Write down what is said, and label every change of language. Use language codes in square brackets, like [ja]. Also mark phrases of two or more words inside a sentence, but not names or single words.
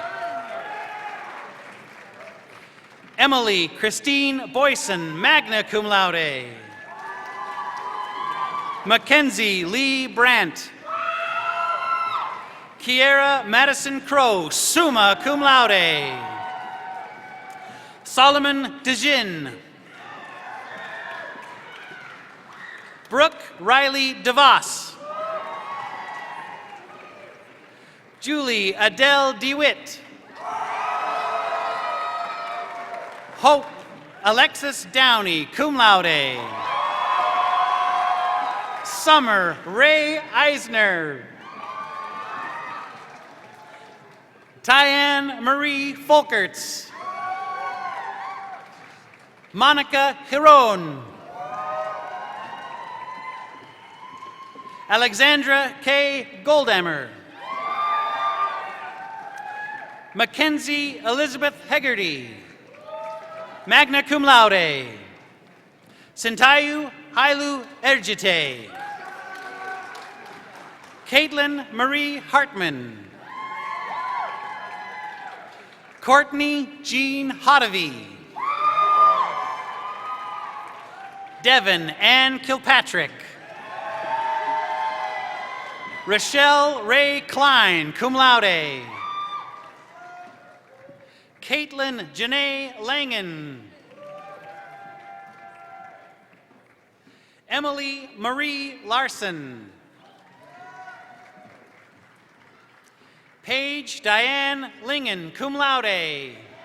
[en] Emily Christine Boyson, [la] magna cum laude. [en] Mackenzie Lee Brandt. Kiera Madison Crow, [la] summa cum laude. [en] Solomon DeJin. Brooke Riley DeVos. Julie Adele DeWitt. Hope Alexis Downey, [la] cum laude. [en] Summer Ray Eisner. Tyann Marie Folkerts. Monica Hiron. Alexandra K. Goldhammer. Mackenzie Elizabeth Hegarty, [la] magna cum laude. [en] Sintayu Hailu Ergite. Caitlin Marie Hartman. Courtney Jean Hotovy. Devin Ann Kilpatrick. Rochelle Ray Klein, [la] cum laude. [en] Caitlin Janae Langen. Emily Marie Larson. Paige Diane Lingen, [la] cum laude.